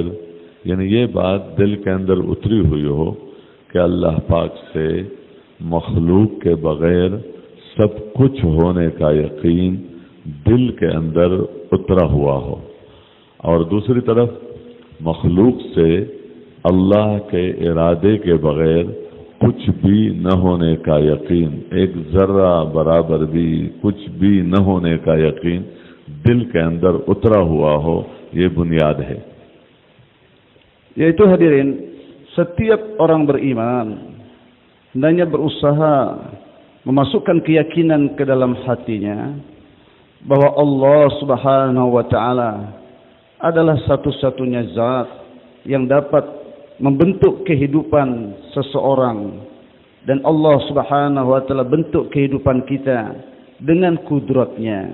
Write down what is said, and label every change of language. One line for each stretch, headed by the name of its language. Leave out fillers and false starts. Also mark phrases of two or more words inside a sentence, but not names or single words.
Urdu: یعنی یہ بات دل کے اندر اتری ہوئی ہو کہ اللہ پاک سے مخلوق کے بغیر سب کچھ ہونے کا یقین دل کے اندر اترا ہوا ہو، اور دوسری طرف مخلوق سے اللہ کے ارادے کے بغیر کچھ بھی نہ ہونے کا یقین، ایک ذرہ برابر بھی کچھ بھی نہ ہونے کا یقین دل کے اندر اترا ہوا ہو، یہ بنیاد ہے.
Indonesian: Yaitu hadirin, setiap orang beriman hendaknya berusaha memasukkan keyakinan ke dalam hatinya bahwa
Arabic: الله سبحانه وتعالى
Indonesian: adalah satu-satunya zat yang dapat membentuk kehidupan seseorang, dan
Arabic: الله سبحانه وتعالى
Indonesian: bentuk kehidupan kita dengan kudratnya.